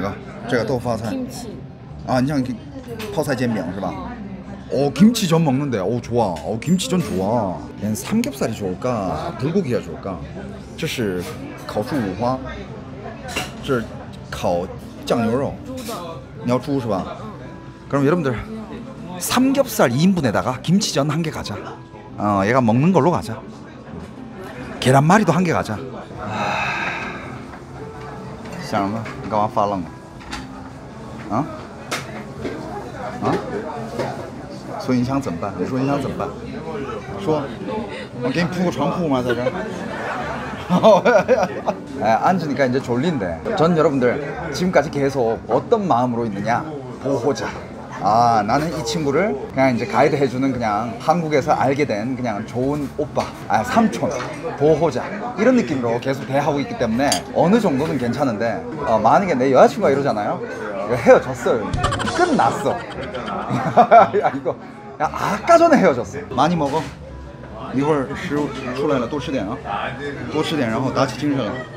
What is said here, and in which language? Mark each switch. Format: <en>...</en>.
<zh>哪个？这个豆腐泡菜。 아, 你像泡菜煎饼是吧?</zh> <ko>김치전 먹는데. 좋아. 김치전 좋아. 얘는 삼겹살이 좋을까? 불고기가 좋을까?</ko> <zh>这是烤猪五花，这是烤酱牛肉。你要猪是吧?</zh> <ko>그럼 여러분들 삼겹살 2인분에다가 김치전 1개 가자. 얘가 먹는 걸로 가자. 계란말이도 한 개 가자.</ko> <zh>想什么？你干嘛发愣啊？啊？所以你想怎么办？你说你想怎么办？说，我给你铺个床铺吗？在这儿？</zh> <ko>앉으니까 이제 졸린데. 전 여러분들 지금까지 계속 어떤 마음으로 있느냐? 보호자. 아, 나는 이 친구를 그냥 이제 가이드 해주는 그냥 한국에서 알게 된 그냥 좋은 오빠, 삼촌, 보호자 이런 느낌으로 계속 대하고 있기 때문에 어느 정도는 괜찮은데 만약에 내 여자친구가 이러잖아요. 이거 헤어졌어요. 끝났어. 야, 이거 야, 아까 전에 헤어졌어. 많이 먹어.</ko> <zh>一会儿食物出来了，多吃点啊，多吃点，然后打起精神来。</zh>